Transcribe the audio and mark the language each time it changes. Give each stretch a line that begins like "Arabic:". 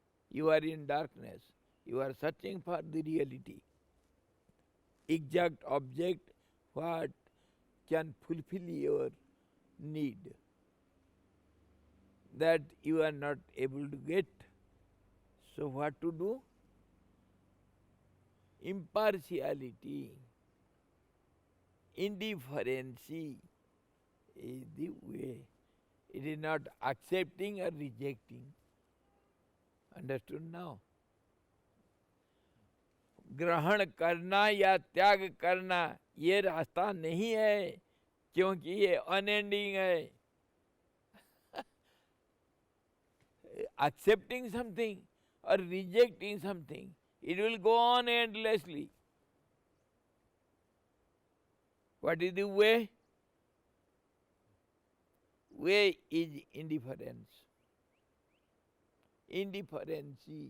English: You are in darkness, you are searching for the reality, exact object what can fulfill your need, that you are not able to get. So what to do? Impartiality, indifference is the way. It is not accepting or rejecting. Understood now?
Hindi: ग्रहण करना या त्याग करना ये रास्ता नहीं है, क्योंकि ये अनएंडिंग है.
English: Accepting something or rejecting something, it will go on endlessly. What is the way? Way is indifference. Indifference.